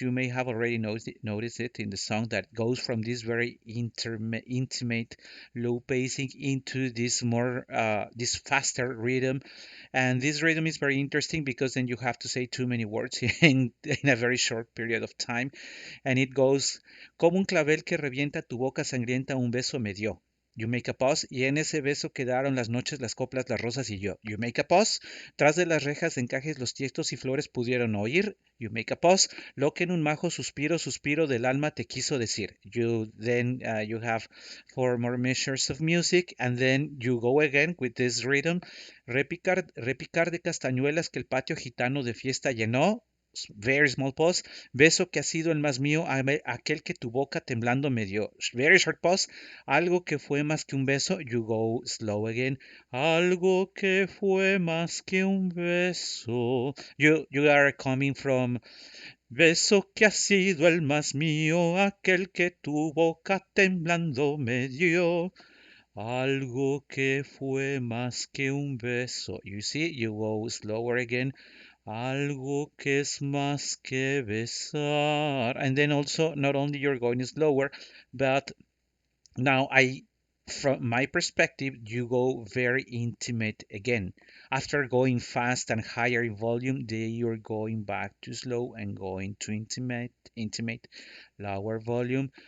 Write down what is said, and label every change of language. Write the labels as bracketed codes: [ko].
[en] You may have already noticed it in the song that goes from this very intimate low pacing into this more this faster rhythm, and this rhythm is very interesting because then you have to say too many words in a very short period of time. And it goes, [es] como un clavel que revienta tu boca sangrienta un beso me dio. [en] You make a pause, [es] y en ese beso quedaron las noches, las coplas, las rosas y yo. [en] You make a pause, [es] tras de las rejas de encajes los tiestos y flores pudieron oír. [en] You make a pause, [es] lo que en un majo suspiro, suspiro del alma te quiso decir. [en] You have four more measures of music, and then you go again with this rhythm. [es] Repicar, repicar de castañuelas que el patio gitano de fiesta llenó. [en] Very small pause. [es] Beso que ha sido el más mío, aquel que tu boca temblando me dio. [en] Very short pause. [es] Algo que fue más que un beso. [en] You go slow again. [es] Algo que fue más que un beso. [en] You are coming from [es] beso que ha sido el más mío, aquel que tu boca temblando me dio. Algo que fue más que un beso. [en] You see, you go slower again. [es] Algo que es más que besar. [en] And then also, not only you're going slower, but now from my perspective, you go very intimate again. After going fast and higher in volume, then you're going back to slow and going to intimate, lower volume.